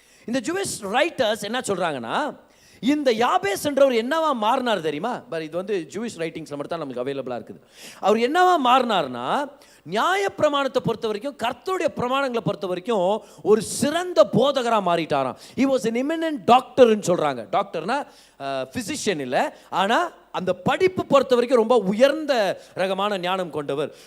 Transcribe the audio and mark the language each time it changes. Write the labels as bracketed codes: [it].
[ta] இந்த Jewish writers என்ன சொல்றாங்கன்னா, இந்த யாபேஸ் என்றவர் என்னவா மாறினார் தெரியுமா? இது வந்து ஜூவிஷ் ரைட்டிங்ஸ்ல மட்டும் தான் நமக்கு அவைலபிளா இருக்குது. அவர் என்னவா மாறினார்னா, நியாய பிரமாணத்தை பொறுத்த வரைக்கும், கர்த்தருடைய பிரமாணங்களை பொறுத்த வரைக்கும் ஒரு சிறந்த போதகரா மாறிட்டாராம். [en] he was an eminent doctor [ta] ன்னு சொல்றாங்க. டாக்டர்னா பிசிஷியன் இல்ல, ஆனா அந்த படிப்பு பொறுத்த வரைக்கும் ரொம்ப உயர்ந்த ரகமான ஞானம் கொண்டவர்.